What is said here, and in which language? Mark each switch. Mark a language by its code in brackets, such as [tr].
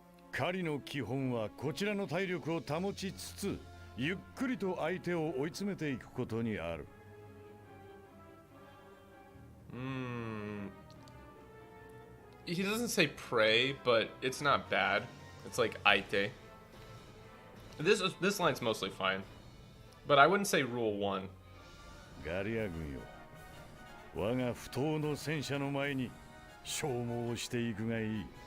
[ja] 狩りの基本はこちらの体力を保ちつつゆっくりと相手を追い詰めていくことにある。 [en] He doesn't say pray, but it's not bad. It's like aite. This line's mostly fine, but I wouldn't say rule 1. [ja] ガリア軍よ、我が不当の戦車の前に消耗していくがいい。